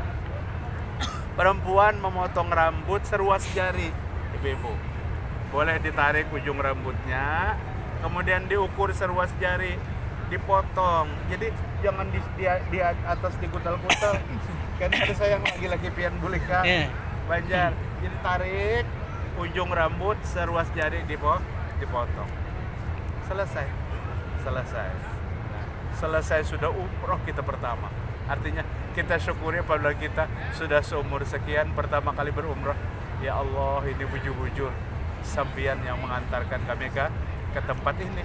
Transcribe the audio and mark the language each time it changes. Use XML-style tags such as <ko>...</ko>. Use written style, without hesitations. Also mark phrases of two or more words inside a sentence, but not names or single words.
<id>Perempuan memotong rambut seruas jari, ibu-ibu. Boleh ditarik ujung rambutnya, kemudian diukur seruas jari, dipotong. Jadi jangan di atas dikutal-kutal.</id> <bjn>Kan ada sayang lagi pian bulika.</bjn> <id>Banjar. Jadi tarik ujung rambut seruas jari dipotong. Selesai. Nah, selesai sudah umroh kita pertama. Artinya kita syukuri apabila kita sudah seumur sekian pertama kali berumrah.</id> <bjn>Ya Allah, ini bujur-bujur sampian yang mengantarkan kami ke tempat ini.</bjn>